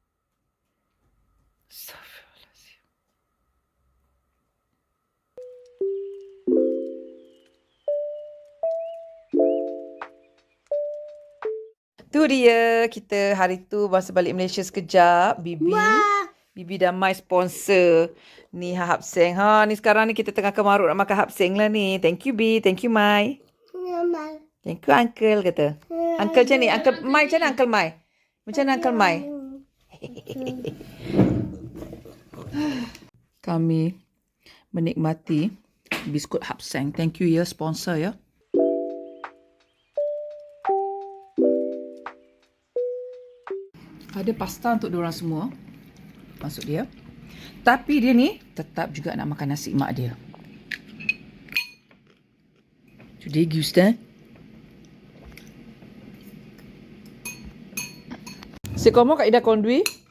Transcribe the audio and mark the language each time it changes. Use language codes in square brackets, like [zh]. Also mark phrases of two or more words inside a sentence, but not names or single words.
[ms] Tu dia, kita hari tu masa balik Malaysia sekejap, Bibi dah mai sponsor ni hapseng. Ni sekarang ni kita tengah kemarut nak makan hapseng lah ni. [en] Thank you Bi, thank you Mai. Thank you [ms] Uncle kata. Uncle macam ni, Uncle Mai macam mana Uncle Mai? Macam mana Uncle Mai? Kami menikmati biskut hapseng. [en] Thank you [ms] ya sponsor ya. Ada pasta untuk diorang semua. Masuk dia. Tapi dia ni tetap juga nak makan nasi mak dia. [fr] Tu déguste, hein? C'est comment quand il a conduit?